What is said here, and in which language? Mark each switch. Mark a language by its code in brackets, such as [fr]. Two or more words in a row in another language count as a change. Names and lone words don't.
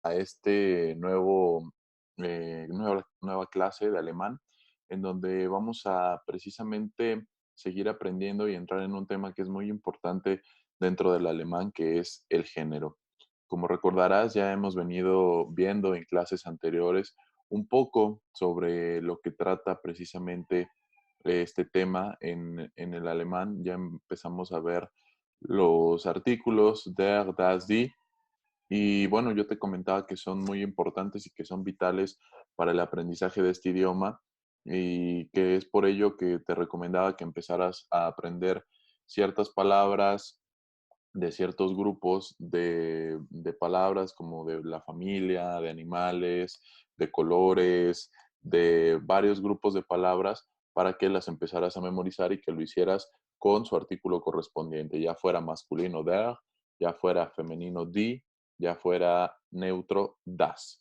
[es] a este nueva clase de alemán, en donde vamos a precisamente seguir aprendiendo y entrar en un tema que es muy importante dentro del alemán, que es el género. Como recordarás, ya hemos venido viendo en clases anteriores un poco sobre lo que trata precisamente este tema en el alemán. Ya empezamos a ver los artículos [de] der, das, die, [es] y bueno, yo te comentaba que son muy importantes y que son vitales para el aprendizaje de este idioma y que es por ello que te recomendaba que empezaras a aprender ciertas palabras de ciertos grupos de palabras como de la familia, de animales, de colores, de varios grupos de palabras para que las empezaras a memorizar y que lo hicieras con su artículo correspondiente, ya fuera masculino der, ya fuera femenino die, ya fuera neutro das.